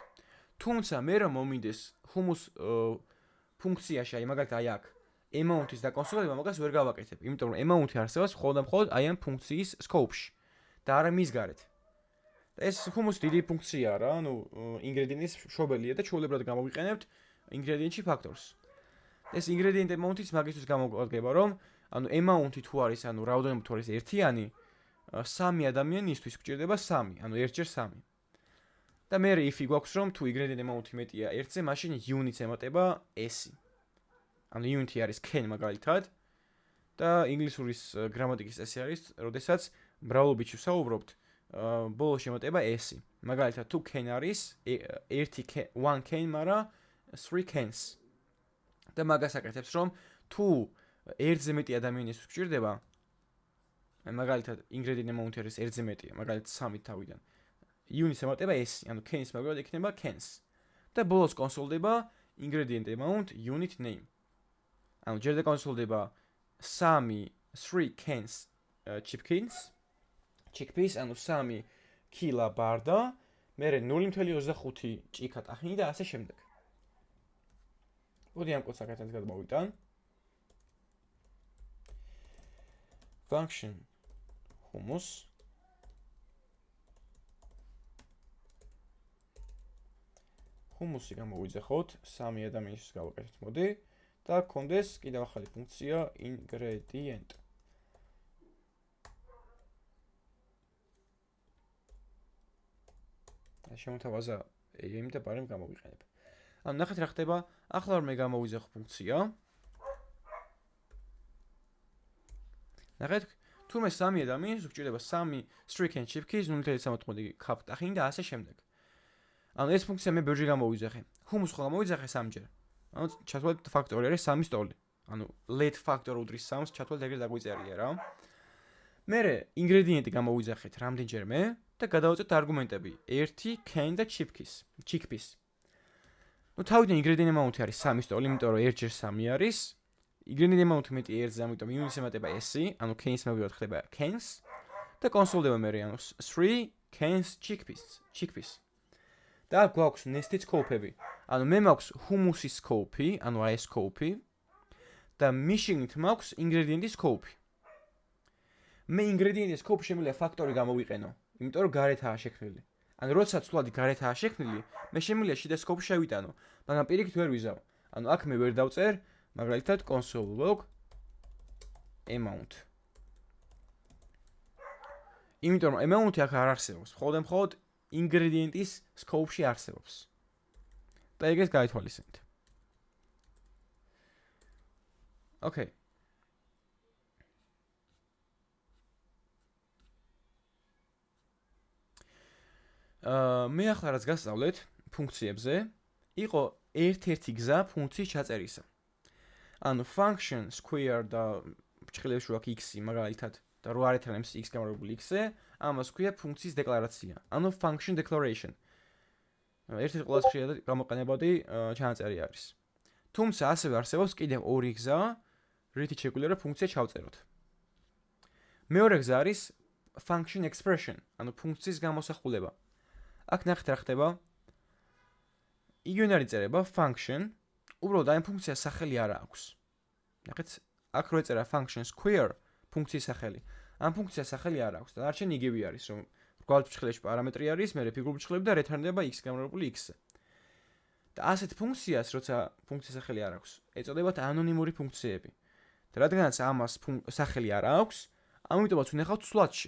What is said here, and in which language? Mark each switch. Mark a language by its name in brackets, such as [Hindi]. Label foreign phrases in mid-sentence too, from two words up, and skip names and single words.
[Georgian] თუმცა მე რომ მომინდეს humus ფუნქციაში, აი მაგალითად აი აქ amount-ის დაკონსოლება მაგას ვერ გავაკეთებ, იმიტომ რომ amount-ი არსებობს მხოლოდ აი ამ ფუნქციის scope-ში და არა მის გარეთ. ეს humus დიდი ფუნქციაა რა, ანუ ingredient-ის მშობელია და ჩვეულებრივად გამოვიყენებთ ingredient-ში ფაქტორს. ეს [English] ingredient amount-იც [Georgian] მაგისთვის გამოგვადგება, რომ ანუ amount-ი თუ არის, ანუ რაოდენობა თუ არის ერთიანი, 3 ადამიანისთვის გვჭირდება 3, ანუ 1/3. და მე if გვაქვს რომ თუ [English] ingredient amount-ი [Georgian] მეტია 1-ზე, მაშინ unit-ს ემატება s-ი. ანუ unit-ი არის can მაგალითად და ინგლისურის გრამატიკის წესი არის, როდესაც მრავლობით ვსაუბრობთ, ბოლოს ემატება s-ი. მაგალითად თუ can არის 1 can, მაგრამ 3 cans. და მაგას აკეთებს რომ თუ 1-ზე მეტი ადამიანის გვჭირდება, მაგალითად [English] ingredient amount-ი [Georgian] არის 1-ზე მეტია, მაგალითად 3 თავიდან. unit-ს ემატება s, ანუ can-ის მაგალითად იქნება cans. და ბოლოს კონსოლდება [English] ingredient amount unit name. [Georgian] ანუ ჯერ და კონსოლდება 3 [English] cans chickpeas, [Georgian] ანუ 3 კილა ბარდა, მერე 0.25 ჭიქა ტახინი და ასე შემდეგ. მოდი ამ კოდს აქეთანაც გადმოვიტან. [English] function hummus hummus-ი [Georgian] გამოვიძახოთ 3 ადამიანისთვის გავაკეთეთ, მოდი და გქონდეს კიდევ ახალი ფუნქცია ingredient. შემოთავაზა am და barem გამოვიყენებ. ანუ ნახეთ რა ხდება, ახლა რომ მე გამოვიძახო ფუნქცია. ნახეთ, თურმე 3 ადამიანს უჭირდება 3 [English] can chickpeas [Georgian] 0.75 cup ტახინი და ასე შემდეგ. ანუ ეს ფუნქცია მე ბევრჯერ გამოვიძახე. Hummus ხო გამოვიძახე 3-ჯერ. ანუ ჩათვალეთ ფაქტორი არის 3 სტოლი. ანუ [English] let factor [Georgian] უდრის 3-ს ჩათვალეთ ეგრე დაგვიწერია რა. მერე ინგრედიენტი გამოვიძახეთ რამდენჯერმე და გადავაწყვეტ არგუმენტები 1 can და chickpeas. ნუ თავიდან ინგრედიენტი amount-ი არის 3 სტოლი, იმიტომ რომ 1-ჯერ 3 არის. ინგრედიენტი amount-ი მეტი 1-ზე, ამიტომ unit-ს ემატება s-ი, ანუ can-ის მაგალითად ხდება cans და კონსოლდება მერე ანუ 3 [English] cans chickpeas. [Georgian] და გვაქვს [English] nested scope-ები. [Georgian] ანუ მე მაქვს [English] hummus-ის scope-ი, [Georgian] ანუ ეს scope-ი და machine-ით მაქვს [English] ingredients scope-ი. [Georgian] მე [English] ingredients scope [Georgian] შემიძლია ფაქტორი გამოვიყენო, იმიტომ რომ გარეთაა შექმნილი. ანუ როდესაც თვლადი გარეთაა შექმნილი, მე შემიძლია შიდა scope შევიტანო, მაგრამ პირიქით ვერ ვიზავ. ანუ აქ მე ვერ დავწერ, მაგალითად [English] console log amount. [Georgian] იმიტომ რომ amount-ი აქ არ არსებობს, მხოლოდ [English] ingredients scope-ში [Georgian] არსებობს. და ეგეს გაითვალისწინეთ. Okay. მე ახლა რაც გასწავლეთ ფუნქციებზე, იყო ერთ-ერთი გზა ფუნქციის ჩაწერისა. ანუ [English] function square [Georgian] და ბრჭყილებში ვაქ x-ი მაგალითად და რო არ ეთანებს x გამარჯვებული x-ზე, ამას ქვია ფუნქციის დეკლარაცია. [English] ანუ function declaration. [Georgian] ერთ-ერთი ყველაზე ხშირად გამოყენებადი ჩანაწერი არის. თუმცა ასევე არსებობს კიდევ ორი გზა, რითიც შეგვიძლია რომ ფუნქცია ჩავწეროთ. მეორე გზა არის [English] function expression, [Georgian] ანუ ფუნქციის გამოსახულება. აქ ნახეთ რა ხდება. იგივე არის წერება function, უბრალოდ ამ ფუნქციას სახელი არ აქვს. ნახეთ, აქ რო ეწერა [English] function square [Georgian] ფუნქციის სახელი. ამ ფუნქციას სახელი არ აქვს და დარჩენი იგივე არის, რომ რგვალ ბრჭყილებში პარამეტრი არის, მერე ფიგურული ბრჭყილები და რეტერნდება x გამრავლებული x-ზე. და ასეთ ფუნქციას, როცა ფუნქციის სახელი არ აქვს, ეწოდებათ ანონიმური ფუნქციები. და რადგანაც ამას სახელი არ აქვს, ამიტომაც ვინახავთ სვლათში.